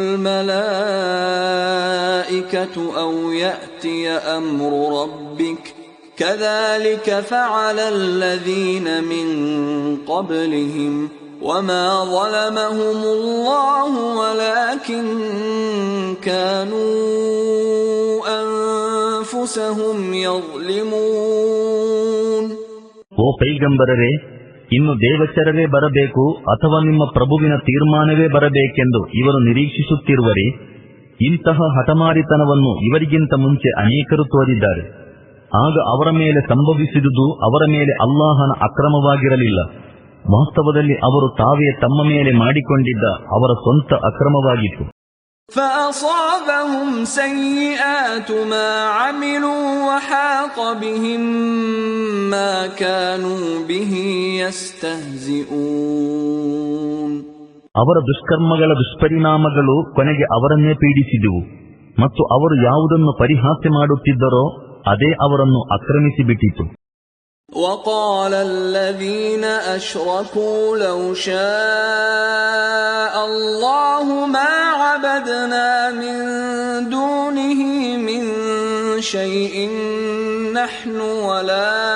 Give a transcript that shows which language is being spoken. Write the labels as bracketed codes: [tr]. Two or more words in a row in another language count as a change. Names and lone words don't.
[ar] الملائكة أو يأتي أمر ربك كذلك فعل الذين من قبلهم وما ظلمهم الله ولكن كانوا أنفسهم يظلمون. [kn] ಓ ಪೈಗಂಬರರೇ, ಇನ್ನು ದೇವಚರವೇ ಬರಬೇಕು ಅಥವಾ ನಿಮ್ಮ ಪ್ರಭುವಿನ ತೀರ್ಮಾನವೇ ಬರಬೇಕೆಂದು ಇವರು ನಿರೀಕ್ಷಿಸುತ್ತಿರುವರೇ? ಇಂತಹ ಹಠಮಾರಿತನವನ್ನು ಇವರಿಗಿಂತ ಮುಂಚೆ ಅನೇಕರು ತೋರಿದ್ದಾರೆ. ಆಗ ಅವರ ಮೇಲೆ ಸಂಭವಿಸಿದುದು ಅವರ ಮೇಲೆ ಅಲ್ಲಾಹನ ಅಕ್ರಮವಾಗಿರಲಿಲ್ಲ. ವಾಸ್ತವದಲ್ಲಿ ಅವರು ತಾವೇ ತಮ್ಮ ಮೇಲೆ ಮಾಡಿಕೊಂಡಿದ್ದ ಅವರ ಸ್ವಂತ ಅಕ್ರಮವಾಗಿತ್ತು. [ar] فأصابهم سيئات ما عملوا وحاق بهم ما كانوا به يستهزئون. [kn] ಅವರ ದುಷ್ಕರ್ಮಗಳ ದುಷ್ಪರಿಣಾಮಗಳು ಕೊನೆಗೆ ಅವರನ್ನೇ ಪೀಡಿಸಿದುವು ಮತ್ತು ಅವರು ಯಾವುದನ್ನು ಪರಿಹಾಸ್ಯ ಮಾಡುತ್ತಿದ್ದರೋ ಅದೇ ಅವರನ್ನು ಆಕ್ರಮಿಸಿಬಿಟ್ಟಿತು. [ar] وقال الذين أشركوا لو شاء الله ما عبدنا من دونه من شيء نحن ولا